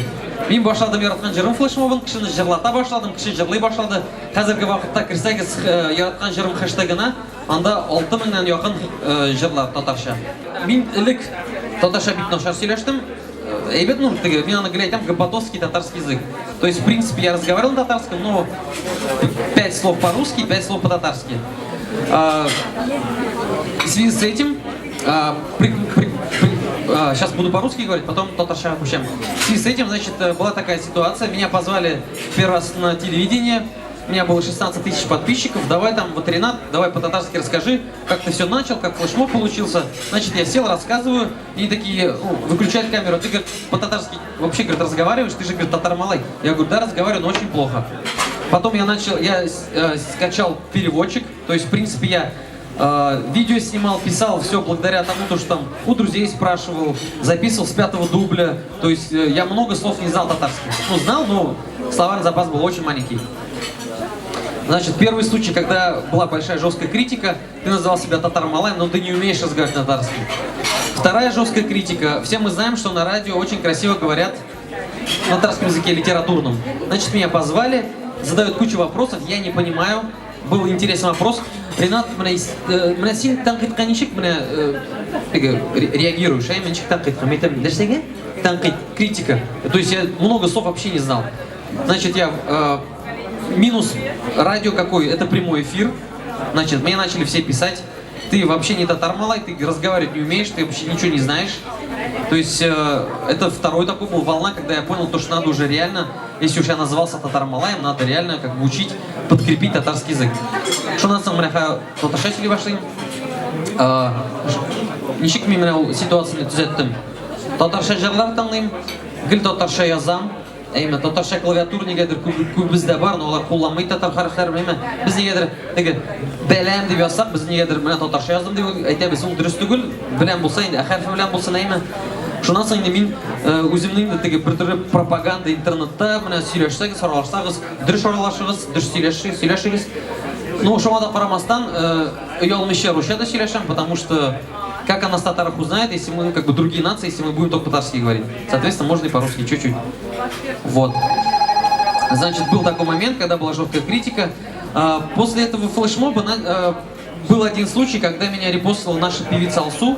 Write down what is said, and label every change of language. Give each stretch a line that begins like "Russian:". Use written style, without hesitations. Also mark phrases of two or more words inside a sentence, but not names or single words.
Tatar: Мин башладым яраткан җырым флешмобын, кешене җырлата башладым, кеше җырлый башлады. Хәзерге вакытта кирсәгез яраткан җырым хэштегына, анда 6000-нан якын җырлар татарча. Мин элек татарча бик начар сөйләштем. Әйбәт, ну, теге, мин аны гел әйтәм,
Russian: габатовский татарский язык. То есть, в принципе, я разговаривал на татарском, но 5 слов по-русски, 5 слов по-татарски. В связи с этим, сейчас буду по-русски говорить, потом татарша обучаем. В связи с этим, значит, была такая ситуация, меня позвали первый раз на телевидение, у меня было 16 тысяч подписчиков, давай там, вот Ренат, давай по-татарски расскажи, как ты все начал, как флешмоб получился. Значит, я сел, рассказываю, и такие, выключают камеру, ты, говорит, по-татарски вообще, говорит, разговариваешь, ты же, говорит, татар-малай. Я говорю, да, разговариваю, но очень плохо. Потом я скачал переводчик, то есть, в принципе, я видео снимал, писал, все благодаря тому, что там у друзей спрашивал, записывал с 5-го дубля, то есть я много слов не знал татарских. Ну, знал, но словарный запас был очень маленький. Значит, первый случай, когда была большая жесткая критика, ты называл себя татар-малаем, но ты не умеешь разговаривать на татарском. Вторая жесткая критика. Все мы знаем, что на радио очень красиво говорят на татарском языке литературном. Значит, меня позвали, задают кучу вопросов, я не понимаю. Был интересный вопрос.
Tatar: Ренат, менә син тәнкыйтькә ничек реагируешь? Я ничек тәнкыйтькә? Мен әйтәм, нәрсәгә? Тәнкыйть,
Russian: критика. То есть я много слов вообще не знал. Значит, я минус радио какой? Это прямой эфир. Значит, мне начали все писать, ты вообще не татар-малай, ты разговаривать не умеешь, ты вообще ничего не знаешь. То есть это второй такой был волна, когда я понял, то, что надо уже реально, если уж я назывался татар-малаем, надо реально как бы учить, подкрепить татарский язык. Что на самом деле
Tatar: татарша сөйлей башлыйм. Ничек мен менә ситуацияны төзәттем. Татарша җырлар тыңлыйм, гел татарша язам. Әйме, татарша клавиатура нигәдер күп бездә бар, но алар кулланмый татар хәрефләре белән. Без нигәдер теге бәләм дип язсак, без нигәдер менә татарша яздым дип әйтәбез, ул дөрес түгел. Белән булса инде, хәреф белән булса әйме. Шуннан соң инде мин үземнең дә теге бер төрле пропаганда интернетта менә сөйләшсәгез, аралашсагыз, дөрес аралашыгыз, дөрес сөйләшегез. Ну, шуңа да карамастан, оялмыйча русча да сөйләшәм,
Russian: потому что как о нас татарах узнает, если мы, как бы, другие нации, если мы будем только по-татарски говорить. Соответственно, можно и по-русски чуть-чуть. Вот. Значит, был такой момент, когда была жесткая критика. После этого флешмоба был один случай, когда меня репостила наша певица Алсу.